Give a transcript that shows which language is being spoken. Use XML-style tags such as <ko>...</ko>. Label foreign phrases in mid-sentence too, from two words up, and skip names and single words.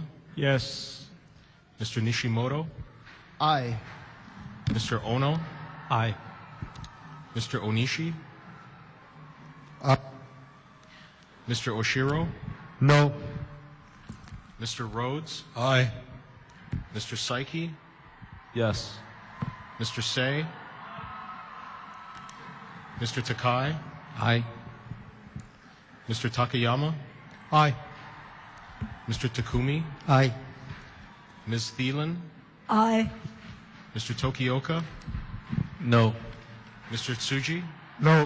<en>Yes. Mr. Nishimoto? Aye. Mr. Ono? Aye. Mr. Onishi? Aye. Mr. Oshiro? No. Mr. Rhodes? Aye. Mr. Saiki? Yes. Mr. Say? Mr. Takai? Aye. Mr. Takayama? Aye. Mr. Takumi? Aye. Ms. Thielen? Aye. Mr. Tokioka? No. Mr. Tsuji? No.</en>